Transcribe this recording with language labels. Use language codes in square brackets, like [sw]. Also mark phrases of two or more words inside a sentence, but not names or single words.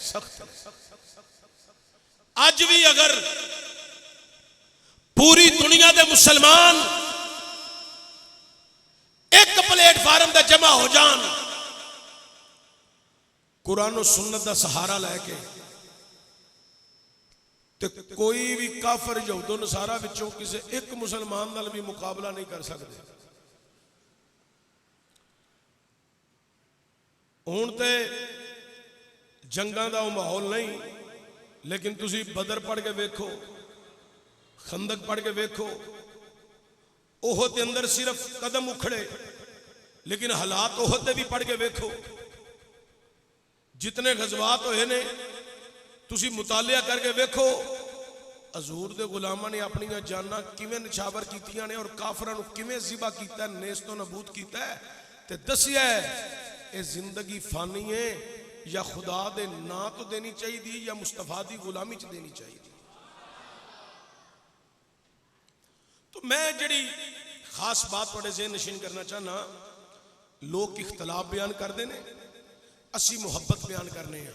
[pa] آج بھی اگر پوری دنیا دے مسلمان ایک پلیٹ فارم تے جمع ہو جان، قرآن و سنت دا سہارا لے کے، تے کوئی بھی کافر یہود و نصارہ وچوں کسے ایک مسلمان نال بھی مقابلہ نہیں کر سکتے۔ ہون تے جنگاں دا ماحول نہیں، لیکن تسی بدر پڑھ کے ویکھو، خندق پڑھ کے ویکھو، احد دے اندر صرف قدم اکھڑے، لیکن حالات احد دے بھی پڑھ کے ویکھو، جتنے غزوات ہوئے نے تسی مطالعہ کر کے ویکھو، حضور دے غلاماں نے اپنی جاناں کیویں نچھاور کیتیاں نے اور کافراں نو کیویں ذبح کیتا ہے، نیست و نابود کیتا ہے، تے دسیا ہے اے زندگی فانی ہے یا خدا دے نا تو دینی چاہیے دی یا مصطفیٰ دی غلامی چ دینی چاہیے دی۔ تو میں جڑی خاص بات پڑے ذہن نشین کرنا چاہنا، لوگ اختلاف بیان کر دینے، اسی محبت بیان کرنے ہیں۔